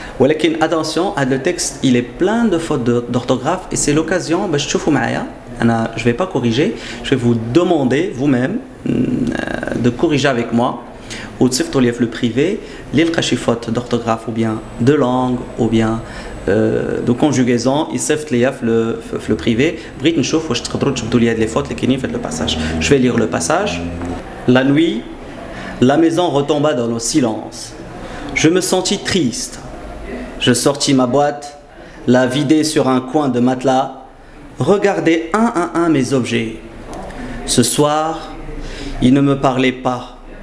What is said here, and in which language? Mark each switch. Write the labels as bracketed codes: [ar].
[fr] ولكن attention, le texte il est plein de fautes d'orthographe et c'est l'occasion [ar] باش تشوفوا معايا. [fr] Je ne vais pas corriger, je vais vous demander vous-même de corriger avec moi ou de تصيفطوا لي في le privé [ar] اللي لقى شي [fr] fautes d'orthographe ou bien de langue ou bien de conjugaison, il صيفط ليا في le privé. [ar] بغيت نشوف واش تقدروا تجبدوا لي هاد لي فوت اللي كاينين في هاد le passage. [fr] Je vais lire le passage. La nuit, la maison retomba dans le silence. Je me sentis triste. Je sortis ma boîte, la vidai sur un coin de matelas regardait un à un mes objets. Ce soir, ils ne me parlaient pas.